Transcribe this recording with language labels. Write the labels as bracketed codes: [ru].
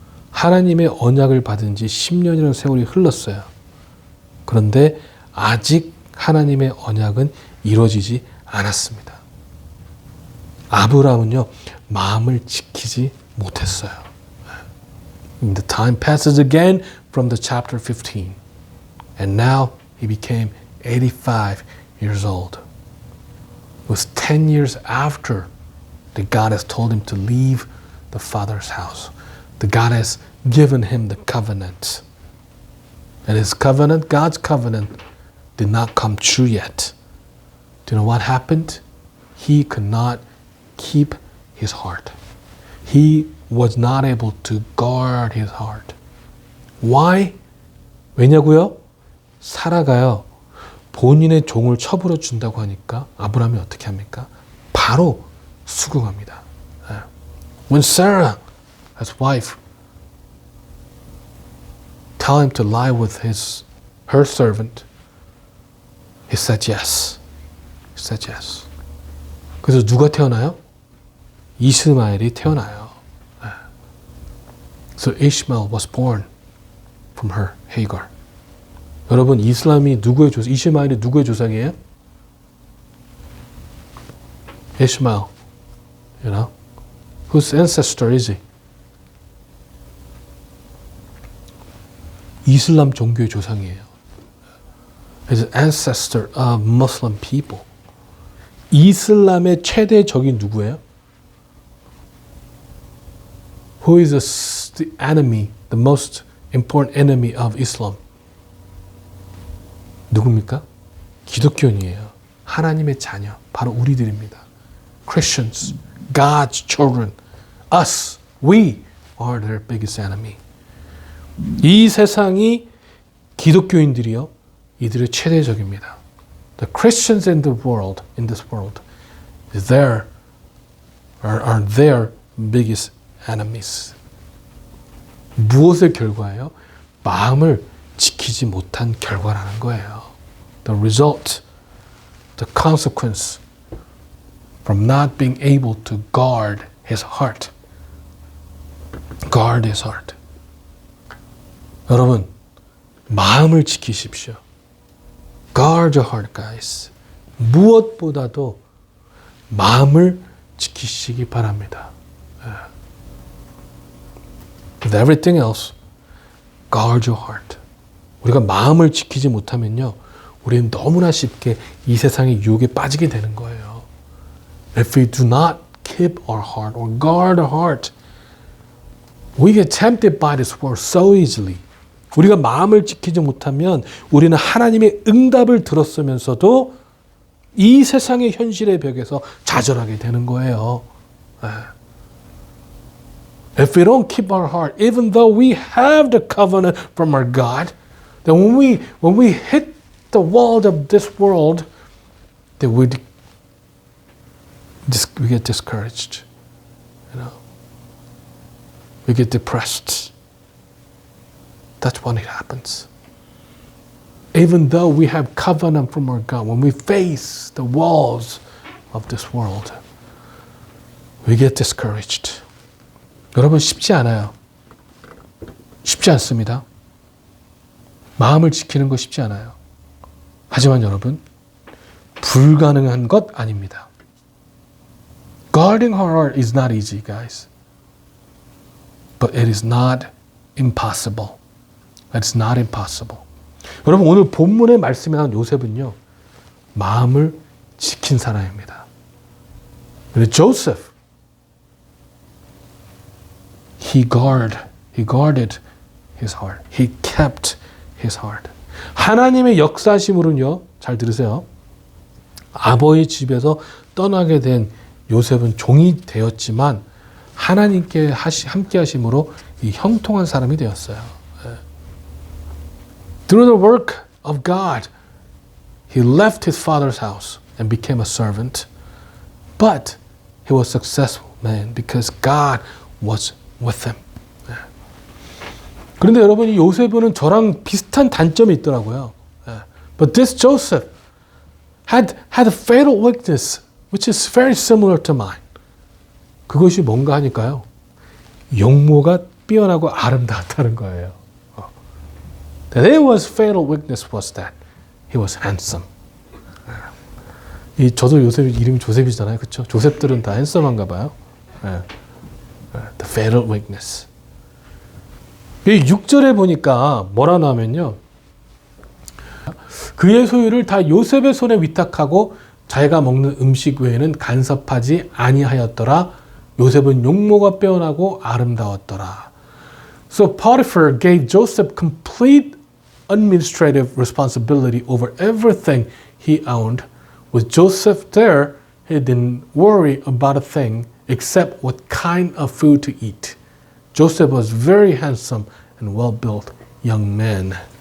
[ko] 하나님의 언약을 받은 지 10년이라는 세월이 흘렀어요. 그런데 아직 하나님의 언약은 이루어지지 않았습니다. 아브라함은요, 마음을 지키지 못했어요. [en] The time passes again from the chapter 15. And now he became 85 years old. It was 10 years after that God has told him to leave the Father's house. That God has given him the covenant. And his covenant, God's covenant, did not come true yet. Do you know what happened? He could not keep his heart. He was not able to guard his heart. [ko] Why? 왜냐고요? 사라가요. 본인의 종을 처분해 준다고 하니까 아브라함이 어떻게 합니까? 바로 수긍합니다. [en] When Sarah, his wife, tell him to lie with her servant, he said yes. He said yes. [ko] 그래서 누가 태어나요? 이스마엘이 태어나요. [en] So Ishmael was born from her, Hagar. [ko] 여러분, 이슬람이 누구의 조상, 이스마엘이 누구의 조상이에요? [en] Ishmael. You know? Whose ancestor is he? [ko] 이슬람 종교의 조상이에요. [en] He's an ancestor of Muslim people. [ko] 이슬람의 최대 적이 누구예요? [en] Who is the enemy, the most important enemy of Islam? [ko] 누굽니까? 기독교인이에요. 하나님의 자녀, 바로 우리들입니다. [en] Christians, God's children, us, we are their biggest enemy. [ko] 이 세상이 기독교인들이요, 이들의 최대 적입니다. [en] The Christians in the world, in this world, are their biggest enemies. [ko] 무엇의 결과예요? 마음을 지키지 못한 결과라는 거예요. [en] The result, the consequence from not being able to guard his heart. Guard his heart. [ko] 여러분, 마음을 지키십시오. [en] Guard your heart, guys. [ko] 무엇보다도 마음을 지키시기 바랍니다. [en] With everything else, guard your heart. [ko] 우리가 마음을 지키지 못하면요, 우리는 너무나 쉽게 이 세상의 유혹에 빠지게 되는 거예요. [en] If we do not keep our heart or guard our heart, we get tempted by this world so easily. [ko] 우리가 마음을 지키지 못하면 우리는 하나님의 응답을 들었으면서도 이 세상의 현실의 벽에서 좌절하게 되는 거예요. [en] If we don't keep our heart, even though we have the covenant from our God, then when we hit the wall of this world, then we get discouraged. You know, we get depressed. That's when it happens. Even though we have covenant from our God, when we face the walls of this world, we get discouraged. [ko] 여러분, 쉽지 않아요. 쉽지 않습니다. 마음을 지키는 거 쉽지 않아요. 하지만 여러분, 불가능한 것 아닙니다. [en] Guarding our heart is not easy, guys. But it is not impossible. It's not impossible. [ko] 여러분, 오늘 본문의 말씀에 나온 요셉은요, 마음을 지킨 사람입니다. [en] 그런데 조셉, he guarded his heart. He kept his heart. [ko] 하나님의 역사심으로는요, 잘 들으세요. 아버지 집에서 떠나게 된 요셉은 종이 되었지만 하나님께 함께 하심으로 이 형통한 사람이 되었어요. [en] Through the work of God, he left his father's house and became a servant. But he was a successful man because God was with him. [ko] 그런데 여러분, 이 요셉은 저랑 비슷한 단점이 있더라고요. [en] But this Joseph had a fatal weakness, which is very similar to mine. [ko] 그것이 뭔가 하니까요. 용모가 뛰어나고 아름다웠다는 거예요. [en] That his fatal weakness was that he was handsome. [ko] 저도 요셉 이름이 조셉이잖아요, 그렇죠? 조셉들은 다 핸섬한가 봐요. [en] The fatal weakness. [ko] 6절에 보니까 뭐라 나오면요. 그의 소유를 다 요셉의 손에 위탁하고 자기가 먹는 음식 외에는 간섭하지 아니하였더라. 요셉은 용모가 빼어나고 아름다웠더라. [en] So Potiphar gave Joseph complete administrative responsibility over everything he owned. With Joseph there, he didn't worry about a thing except what kind of food to eat. Joseph was very handsome and well-built young man.